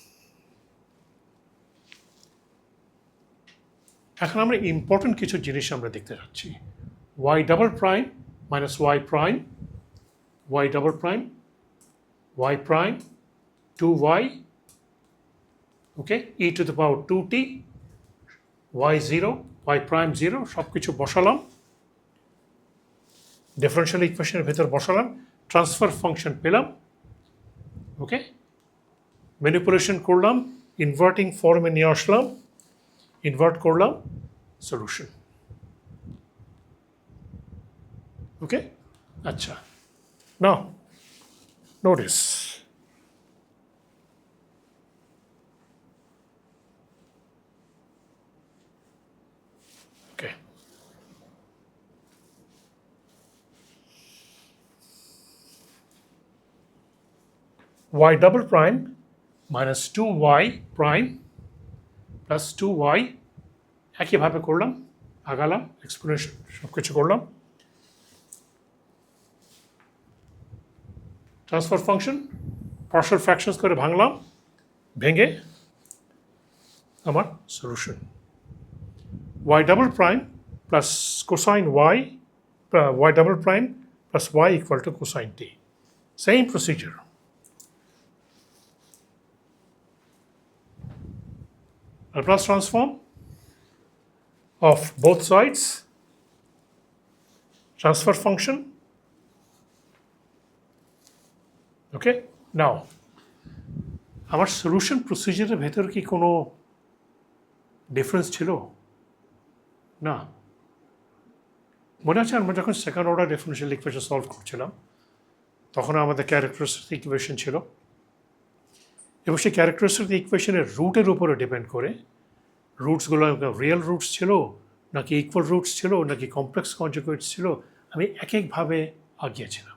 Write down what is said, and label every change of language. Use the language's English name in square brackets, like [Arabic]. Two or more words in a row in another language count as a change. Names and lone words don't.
[Bangla] এখন আমরা ইম্পর্টেন্ট কিছু জিনিস আমরা দেখতে যাচ্ছি। [English] y double prime minus y prime, y double prime, y prime, 2y, okay, e to the power 2t, y 0, y prime 0, [Bangla] সব কিছু বসালাম ডিফারেনশিয়াল ইকুয়েশনের ভেতর বসালাম, ট্রান্সফার ফাংশন পেলাম, ওকে, ম্যানিপুলেশন করলাম, ইনভার্টিং ফর্মে নিয়ে আসলাম, ইনভার্ট করলাম, সলিউশন। [English] ওকে, আচ্ছা, now notice okay, y double prime minus 2y prime plus 2y [Bangla] একইভাবে করলাম, আগালাম, এক্সপোনেনশিয়াল সব কিছু করলাম, ট্রান্সফার ফাংশন পার্শিয়াল ফ্র্যাকশনস করে ভাঙলাম, ভেঙে আমার সলিউশন [English] y double prime plus cosine y, y double prime plus y equal to cosine t. Same procedure. Laplace transform of both sides, transfer function. Okay, now [Bangla] আমার [English] solution procedure [Bangla] ভেতর কি কোনো ডিফারেন্স ছিল? না, মনে আছে আমরা যখন [English] second order differential equation solve [Bangla] করছিলাম তখন আমাদের [English] characteristic equation [Bangla] ছিল এবং সেই [English] characteristic equation [Bangla] রুটের উপরে ডিপেন্ড করে রুটসগুলো [English] real roots [Bangla] ছিল নাকি [English] equal roots [Bangla] ছিল নাকি [English] complex conjugates [Bangla] ছিল, আমি এক একভাবে আগিয়েছিলাম।